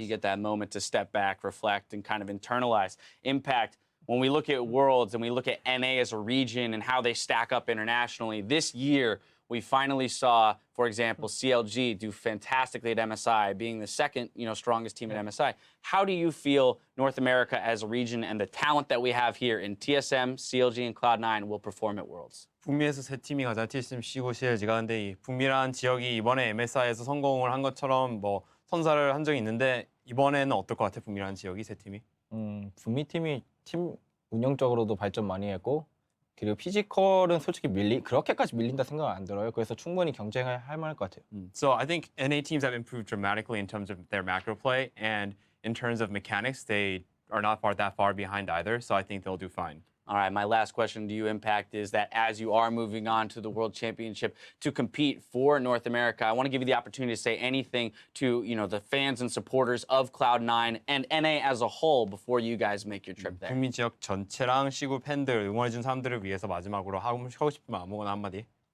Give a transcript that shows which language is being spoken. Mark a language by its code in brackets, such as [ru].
[en] You get that moment to step back, reflect, and kind of internalize. Impact, when we look at Worlds and we look at NA as a region and how they stack up internationally, this year, we finally saw, for example, CLG do fantastically at MSI, being the second, strongest team at MSI. How do you feel North America as a region and the talent that we have here in TSM, CLG, and Cloud9 will perform at Worlds? [ko] 북미에서 세 팀이 가자. TSM, C고 CLG가. 근데 이 북미라는 지역이 이번에 MSI에서 성공을 한 것처럼 선사를 한 적이 있는데 이번에는 어떨 것 같아? 북미라는 지역이 세 팀이? 북미 팀이 팀 운영적으로도 발전 많이 했고 그리고 피지컬은 솔직히 그렇게까지 밀린다 생각 안 들어요. 그래서 충분히 경쟁할 만할 것 같아요. [en] So I think NA teams have improved dramatically in terms of their macro play, and in terms of mechanics, they are not that far behind either. So I think they'll do fine. All right, my last question to you, Impact, is that as you are moving on to the World Championship to compete for North America, I want to give you the opportunity to say anything to, the fans and supporters of Cloud9 and NA as a whole before you guys make your trip there. [ko] 북미 지역 전체랑 시구 팬들, 응원해준 사람들을 위해서 마지막으로 하고 싶으면 아무거나 한마디.